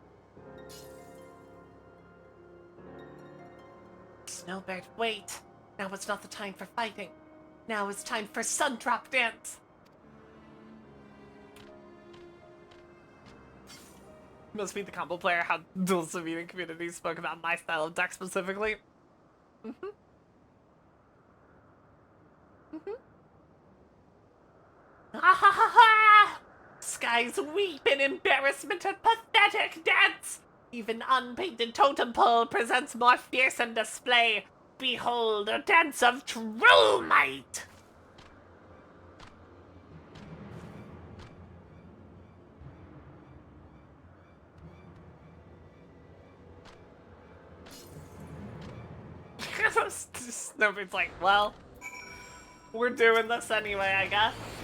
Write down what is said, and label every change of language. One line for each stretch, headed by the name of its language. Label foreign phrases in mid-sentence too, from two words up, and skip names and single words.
English: Snowbird, wait. Now is not the time for fighting. Now is time for Sundrop Dance. Must be the combo player how dual Savina community spoke about my style of deck specifically. Ah ha ha ha! Skies weep in embarrassment at pathetic dance. Even unpainted totem pole presents more fearsome display. Behold, a dance of true might! Snowbeard's like, well, we're doing this anyway, I guess.